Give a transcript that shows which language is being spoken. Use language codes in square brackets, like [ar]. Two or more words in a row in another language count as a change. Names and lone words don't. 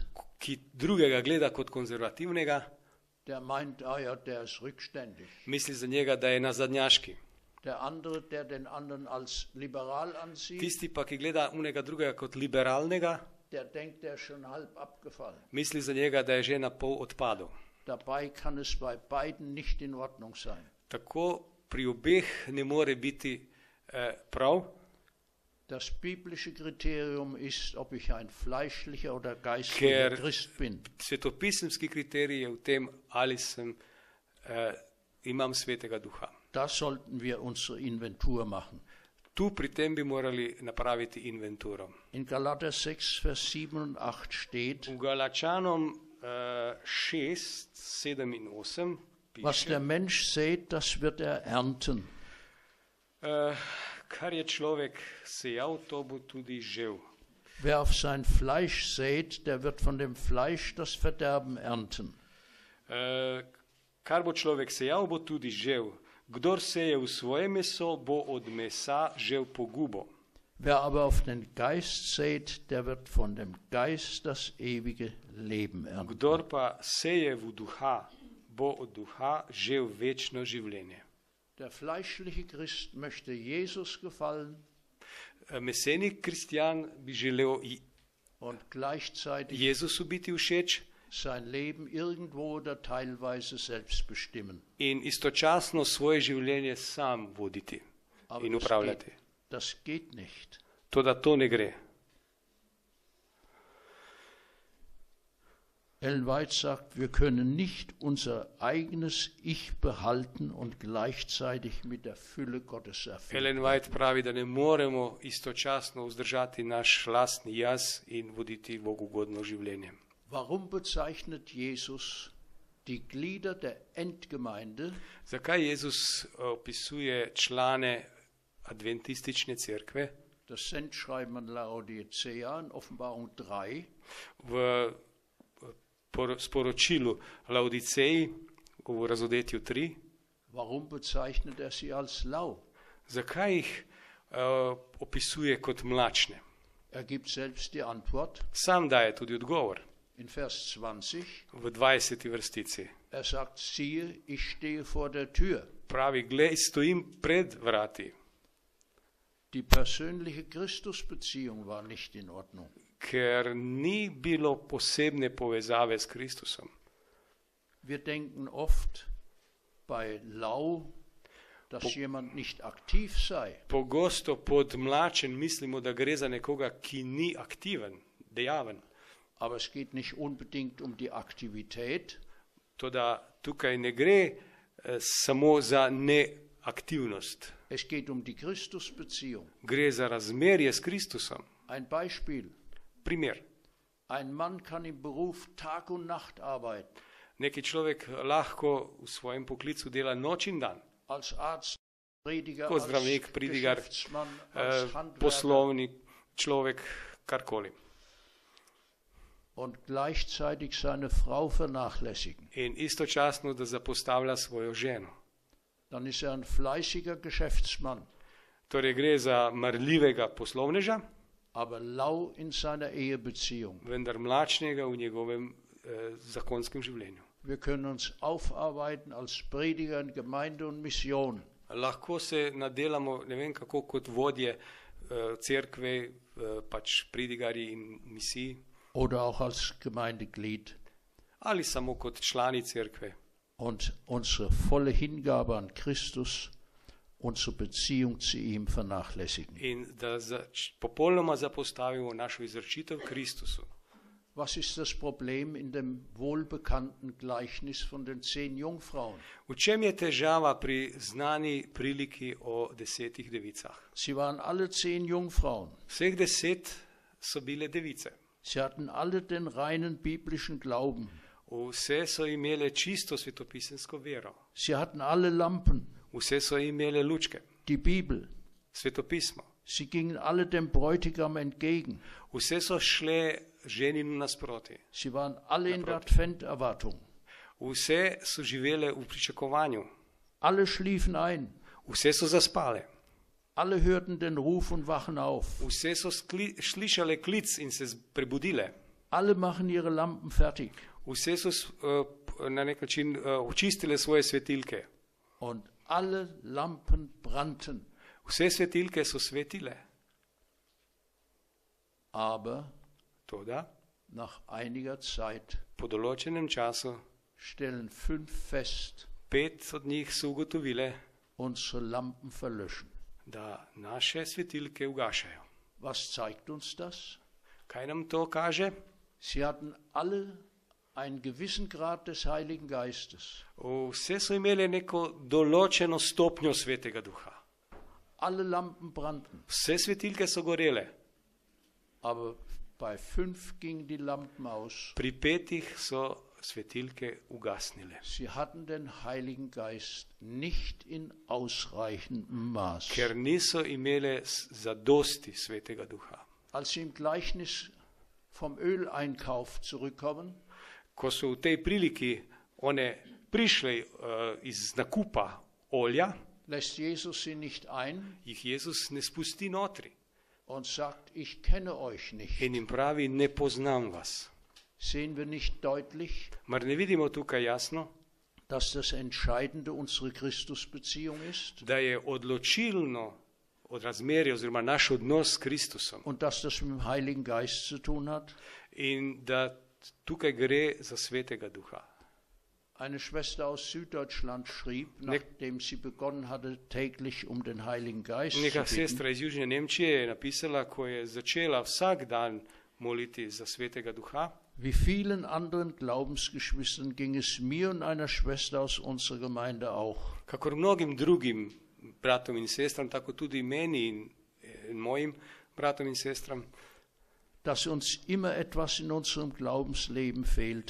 [sl] ki drugega gleda kot konzervativnega, [de] der meint, ah ja, der ist rückständig. [sl] misli za njega, da je nazadnjaški. [de] Der andere, der den anderen als liberal ansieht, [sl] Tisti pa, ki gleda unega drugega kot liberalnega, [de] der denkt, der ist schon halb abgefallen. [sl] misli za njega, da je že na pol odpadel. [de] Dabei kann es bei beiden nicht in Ordnung sein. [sl] Tako pri obeh ne more biti prav. [de] Das biblische Kriterium ist, ob ich ein fleischlicher oder geistlicher [sl] Ker [de] Christ bin. [sl] svetopisemski kriterij je v tem, ali imam Svetega Duha. [de] Da sollten wir unsere Inventur machen. [sl] Tu pri tem bi morali napraviti inventuro. [de] In Galater 6, Vers 7 und 8 steht, [sl] V Galačanom 6, 7 in 8 [de] was [sl] piše, [de] der Mensch sät, das wird er ernten. [sl] kar je človek sejal, to bo tudi žel. [de] Wer auf sein Fleisch sät, der wird von dem Fleisch das Verderben ernten. [sl] Kar bo človek sejal, bo tudi žel. Kdor seje v svoje meso, bo od mesa žel pogubo. [de] Wer aber auf den Geist sät, der wird von dem Geist das ewige Leben ernten. [sl] Kdor pa seje v duha, bo od duha žel večno življenje. [de] Der fleischliche Christ möchte Jesus gefallen [sl] Meseni kristjan bi želel [de] und gleichzeitig [sl] Jezusu biti všeč [de] sein Leben irgendwo oder teilweise selbst bestimmen. [sl] in istočasno svoje življenje sam voditi [de] Aber [sl] in upravljati. [de] das geht nicht. [sl] Toda to ne gre. [de] Ellen White sagt, wir können nicht unser eigenes Ich behalten und gleichzeitig mit der Fülle Gottes erfüllen. [sl] Ellen White pravi, da ne moremo istočasno vzdržati naš lastni jaz in voditi Bogu godno življenje. [de] Warum bezeichnet Jesus die Glieder der Endgemeinde [sl] Zakaj Jezus opisuje člane adventistične cerkve [de] das Sendschreiben an Laodicea in Offenbarung 3 [sl] v sporočilu Laodiceji v Razodetju 3? [de] Warum bezeichnet er sie als lau? [sl] Zakaj jih opisuje kot mlačne? [de] Er gibt selbst die Antwort [sl] Sam daje tudi odgovor [de] in Vers 20. [sl] v 20. vrstici. [de] Er sagt, siehe, ich stehe vor der Tür. [sl] Pravi, glej, stojim pred vrati. [de] Die persönliche Christusbeziehung war nicht in Ordnung. [sl] Ker ni bilo posebne povezave s Kristusom. [de] Wir denken oft bei lau, dass jemand nicht aktiv sei. [sl] Pogosto pod mlačen mislimo, da gre za nekoga, ki ni aktiven, dejaven. [de] Aber es geht nicht unbedingt um die Aktivität, [sl] Toda tukaj ne gre samo za neaktivnost. [de] es geht um die Christusbeziehung. [sl] Gre za razmerje s Kristusom. [de] Ein Beispiel. [sl] Primjer. [de] Ein Mann kann im Beruf Tag und Nacht arbeiten. [sl] Neki človek lahko v svojem poklicu dela noč in dan. [de] Als Arzt, Prediger, [sl] Kot [de] als [sl] zdravnik, pridigar, [de] Geschäftsmann, als Handwerker. [sl] poslovni človek, karkoli. [de] Und gleichzeitig seine Frau vernachlässigen. [sl] In istočasno, da zapostavlja svojo ženo. [de] Dann ist ein fleißiger Geschäftsmann, [sl] Torej gre za marljivega poslovneža, [de] aber lau in seiner Ehebeziehung. [sl] vendar mlačnega v njegovem zakonskem življenju. [de] Wir können uns aufarbeiten als Prediger in Gemeinde und Mission. [sl] Lahko se nadelamo, ne vem kako, kot vodje cerkve, pač pridigarji in misij, [de] Oder auch als Gemeindeglied. [sl] ali samo kot člani cerkve. [de] Und unsere volle Hingabe an Christus, unsere Beziehung zu ihm vernachlässigen. [sl] In da popolnoma zapostavimo našo izročitev Kristusu. [de] Was ist das Problem in dem wohlbekannten Gleichnis von den 10 Jungfrauen? [sl] V čem je težava pri znani priliki o 10 devicah? [de] Sie waren alle 10 Jungfrauen. [sl] Vseh 10 so bile device. [de] Sie hatten alle den reinen biblischen Glauben. [sl] Vse so imele čisto svetopisemsko vero. [de] Sie hatten alle Lampen, [sl] Vse so imele lučke, [de] die Bibel. [sl] svetopismo. [de] Sie gingen alle dem Bräutigam entgegen. [sl] Vse so šle ženinu nasproti. [de] Sie waren alle in der Adventerwartung. [sl] Vse so živele v pričakovanju. [de] Alle schliefen ein. [sl] Vse so zaspale. [de] Alle hörten den Ruf und wachen auf. [sl] Vse so slišale klic in se prebudile. [de] Alle machen ihre Lampen fertig. [sl] Vse so na nek način očistile svoje svetilke. [de] Und alle Lampen brannten. [sl] Vse svetilke so svetile. [de] Aber [sl] Toda [de] nach einiger Zeit [sl] po določenem času [de] stellen 5 fest, [sl] 5 od njih so ugotovile, [de] unsere Lampen verlöschen. [sl] da naše svetilke ugašajo. [de] Was zeigt uns das? [sl] Kaj nam to kaže? [de] Sie hatten alle einen gewissen Grad des Heiligen Geistes. [sl] Vse so imele neko določeno stopnjo Svetega Duha. [de] Alle Lampen brannten. [sl] Vse svetilke so gorele. [de] Aber bei 5 gingen die Lampen aus. [sl] Pri 5 so svetilke ugasnile. [de] Sie hatten den Heiligen Geist nicht in ausreichendem Maß. [sl] Ker niso imele zadosti Svetega Duha. [de] Als sie im Gleichnis vom Öleinkauf zurückkommen, [sl] Ko so v tej priliki one prišle iz nakupa olja, [de] lässt Jesus sie nicht ein [sl] jih Jezus ne spusti notri [de] und sagt, ich kenne euch nicht. [sl] in jim pravi, ne poznam vas. [de] Sehen wir nicht deutlich, [sl] Mar ne vidimo tukaj jasno, [de] dass das Entscheidende unsere Christusbeziehung ist [sl] da je odločilno od razmerja oziroma naš odnos s Kristusom [de] und dass das mit dem Heiligen Geist zu tun hat? [sl] in da tukaj gre za Svetega Duha. [de] Eine Schwester aus Süddeutschland schrieb, nachdem sie begonnen hatte, täglich um den Heiligen Geist zu [sl] Neka [de] bitten, [sl] sestra iz Južne Nemčije je napisala, ko je začela vsak dan moliti za Svetega Duha, [de] wie vielen anderen Glaubensgeschwistern ging es mir und einer Schwester aus unserer Gemeinde auch. [sl] kakor mnogim drugim bratom in sestram, tako tudi meni in mojim bratom in sestram, [de] Dass uns immer etwas in unserem Glaubensleben fehlte.